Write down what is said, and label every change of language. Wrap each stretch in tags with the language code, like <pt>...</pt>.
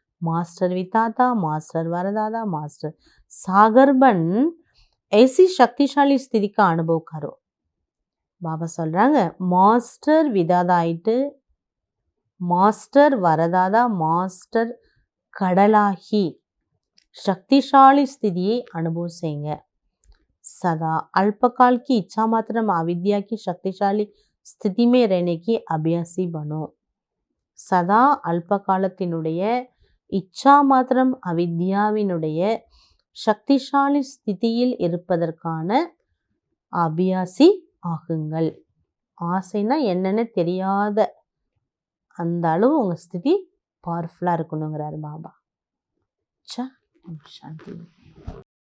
<hi>Master விதாதா, master வரதாதா, master சாகர்பன் ऐसी शक्तिशाली स्थिति का अनुभव करो.</hi> <ta>பாபா சொல்றாங்க மாஸ்டர் விதாதா ஆயிட்டு மாஸ்டர் வரதாதா மாஸ்டர் கடலாகி சக்திசாலி ஸ்திதியை அனுபவம் செய்யுங்க.</ta> <hi>सदा अल्पकाल की इच्छा मात्र अविद्या की शक्तिशाली स्थिति में रहने की अभ्यासी बनो.</hi> <ta>சதா அல்ப காலத்தினுடைய இச்சா மாத்திரம் அவித்யாவினுடைய சக்திசாலி ஸ்திதியில் இருப்பதற்கான அபியாசி ஆகுங்கள். ஆசைனா என்னன்னு தெரியாத அந்த அளவு உங்க ஸ்திதி பவர்ஃபுல்லா இருக்கணுங்கிறாரு பாபா. சாந்தி.</ta>